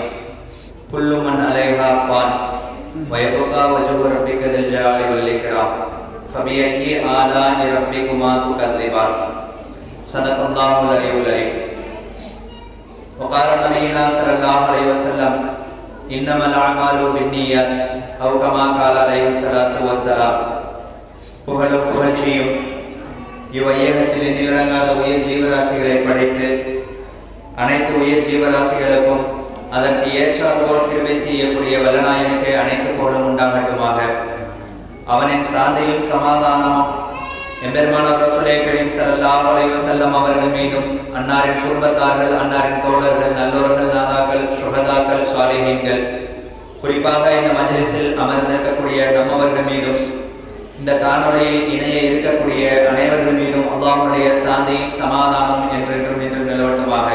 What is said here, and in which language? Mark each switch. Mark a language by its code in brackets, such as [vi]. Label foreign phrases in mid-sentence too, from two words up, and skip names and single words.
[ar] كل من عليها فان ويبقى وجه ربك ذو الجلال والإكرام. فبأي آلاء ربكما تكذبان. صدق الله العلي العظيم. وقال نبينا صلى الله عليه وسلم إنما الأعمال بالنيات أو كما قال عليه الصلاة والسلام. [ta] புகழ்ச்சியும் இவ்வையகத்தில் நிலங்காத உயிர் ஜீவராசிகளை படைத்து அனைத்து உயிர் ஜீவராசிகளுக்கும் அதற்கு ஏற்றாற்போல் கிருபை செய்யக்கூடிய வல்லநாயனுக்கு அனைத்து புகழும் உண்டாகட்டுமாக. அவனின் சாந்தியும் சமாதானமும் எம்பெருமானார் [ar] رسول كريم صلى الله عليه وسلم [ta] அவர்கள் மீதும், அன்னாரின் குடும்பத்தார்கள், அன்னாரின் தோழர்கள், நல்லோர்கள், நாதாக்கள், சுஹதாக்கள், சாலிஹீன்கள், குறிப்பாக இந்த மஜ்லிஸில் அமர்ந்திருக்கக்கூடிய நம்மவர்கள் மீதும், இந்த காணொளியில் இணைய இருக்கக்கூடிய அனைவர்கள் மீதும் அல்லாஹ்வுடைய சாந்தியும் சமாதானம் என்றென்றும் என்று நிலவட்டுமாக.